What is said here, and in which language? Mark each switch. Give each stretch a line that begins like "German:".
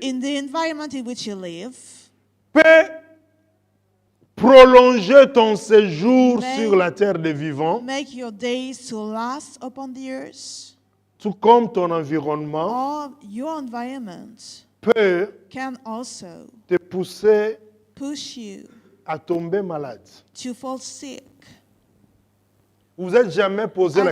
English: In the environment in which you live,
French: peut prolonger ton séjour
English: May-
French: sur la terre des vivants,
English: make your days to last upon the earth,
French: tout comme ton environnement
English: or your environment
French: peut
English: can also
French: te pousser
English: push you
French: à tomber malade.
English: to fall sick.
French: Vous n'êtes jamais posé la